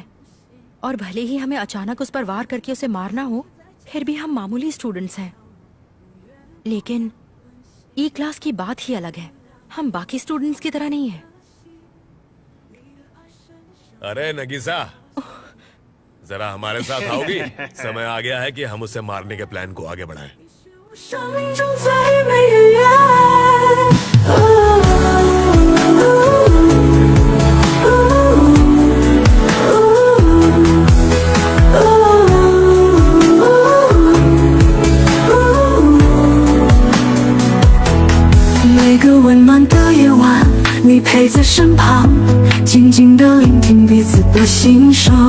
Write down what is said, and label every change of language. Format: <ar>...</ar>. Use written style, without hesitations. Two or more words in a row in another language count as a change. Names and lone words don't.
<hi>और भले ही हमें अचानक उस पर वार करके उसे मारना हो, फिर भी हम मामूली स्टूडेंट्स हैं। लेकिन ई क्लास की बात ही अलग है, हम बाकी स्टूडेंट्स की तरह नहीं है। अरे नगीसा, जरा हमारे साथ आओगी? समय आ गया है कि हम उसे मारने के प्लान को आगे बढ़ाएं।</hi> <zh>生命中最美的缘。每个温暖的夜晚，你陪在身旁，静静地聆听彼此的心声。</zh>